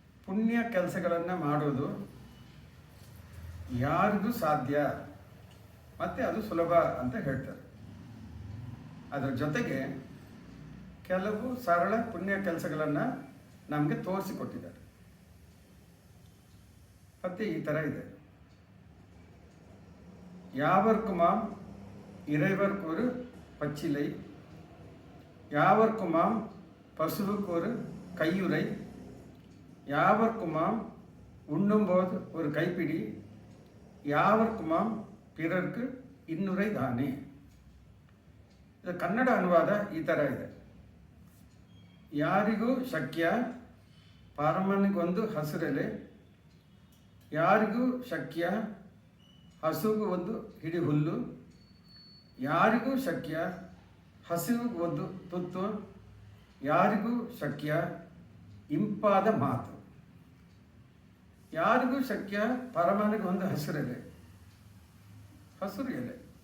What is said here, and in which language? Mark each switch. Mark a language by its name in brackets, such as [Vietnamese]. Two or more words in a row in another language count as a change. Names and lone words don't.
[Kannada] ಪುಣ್ಯ ಕೆಲಸಗಳನ್ನು ಮಾಡೋದು ಯಾರಿಗೂ ಸಾಧ್ಯ ಮತ್ತು ಅದು ಸುಲಭ ಅಂತ ಹೇಳ್ತಾರೆ. ಅದರ ಜೊತೆಗೆ ಕೆಲವು ಸರಳ ಪುಣ್ಯ ಕೆಲಸಗಳನ್ನು ನಮಗೆ ತೋರಿಸಿಕೊಟ್ಟಿದ್ದಾರೆ. ಮತ್ತು ಈ ಥರ ಇದೆ. [Tamil] யாவர்க்குமாம் இறைவர்க்கு ஒரு பச்சிலை, யாவர்க்குமாம் பசுவுக்கு ஒரு கையுறை, யாவர்க்குமாம் உண்ணும்போது ஒரு கைப்பிடி, யாவர்க்குமாம் பிறர்க்கு இன்னுரை தானே. [Kannada] ಇದು ಕನ್ನಡ ಅನುವಾದ ಈ ಥರ ಇದೆ. ಯಾರಿಗೂ ಶಕ್ಯ ಪರಮನಿಗೊಂದು ಹಸುರೆಲೆ, ಯಾರಿಗೂ ಶಕ್ಯ ಹಸುವಿಗೂ ಒಂದು ಹಿಡಿ ಹುಲ್ಲು, ಯಾರಿಗೂ ಶಕ್ಯ ಹಸುವಿಗೆ ಒಂದು ತುತ್ತು, ಯಾರಿಗೂ ಶಕ್ಯ ಇಂಪಾದ ಮಾತು, ಯಾರಿಗೂ ಶಕ್ಯ ಪರಮನಿಗೆ ಒಂದು ಹಸಿರೆಲೆ, ಹಸಿರು ಎಲೆ.